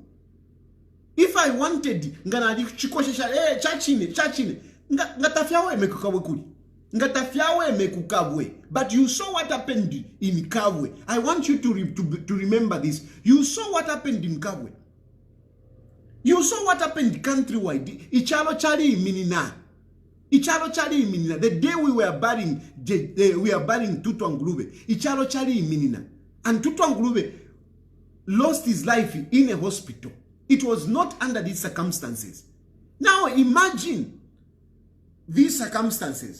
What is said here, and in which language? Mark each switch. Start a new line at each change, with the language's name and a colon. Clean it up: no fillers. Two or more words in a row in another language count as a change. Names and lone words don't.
English: If I wanted, but you saw what happened in Kabwe. I want you to remember this. You saw what happened in Kabwe. You saw what happened countrywide.
Bemba: Ichalo chali iminina. Ichalo chali iminina.
English: The day we were burying Tutu Ngulube,
Bemba: Ichalo chali iminina.
English: And Tutu Ngulube lost his life in a hospital. It was not under these circumstances. Now imagine these circumstances.